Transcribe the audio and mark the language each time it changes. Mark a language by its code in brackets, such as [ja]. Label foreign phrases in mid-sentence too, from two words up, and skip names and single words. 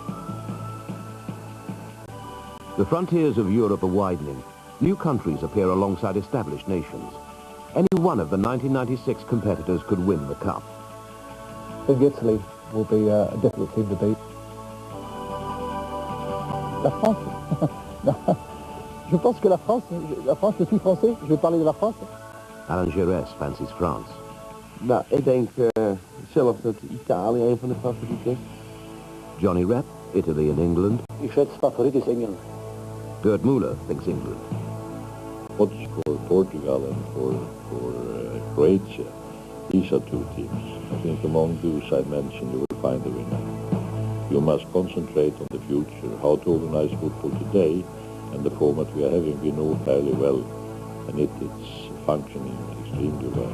[en] The frontiers of Europe are widening. New countries appear alongside established nations. Any one of the 1996 competitors could win the cup. I think Italy will be a difficult team to beat. [fr] Je pense que la France, je suis français, je vais parler de la France. [en] Alan Giresse fancies France. [nl] Nou, ik denk zelf dat Italië een van de favorieten is. [en] Johnny Rep, Italy and England. [de] Ich schätze, Favorit ist England. [en] Gerd Müller thinks England. What's for Portugal and for Croatia, these are two teams. I think among those I mentioned you will find a winner. You must concentrate on the future, how to organize football today, and the format we are having we know fairly well, and it's functioning extremely well.